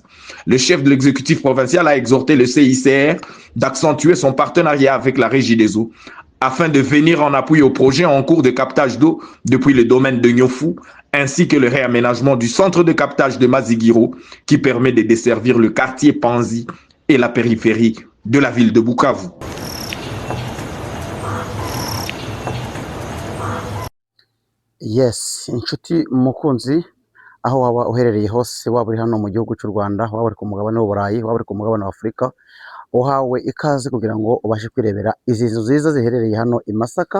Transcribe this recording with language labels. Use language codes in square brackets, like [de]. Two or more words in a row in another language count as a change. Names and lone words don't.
[fr] Le chef de l'exécutif provincial a exhorté le CICR d'accentuer son partenariat avec la régie des eaux afin de venir en appui au projet en cours de captage d'eau depuis le domaine de Nyofu, ainsi que le réaménagement du centre de captage de Mazigiro qui permet de desservir le quartier Panzi et la périphérie de la ville de Bukavu. [rw] Yes, inshuti mukunzi aho waba uherereye hose, waba uri hano mu gihugu cy'u Rwanda, waba uri ku mugabane w'Uburayi, waba uri ku mugabane wa Afurika, uhawe ikaze kugira ngo ubashe kwirebera izi nzu nziza ziherereye hano i Masaka.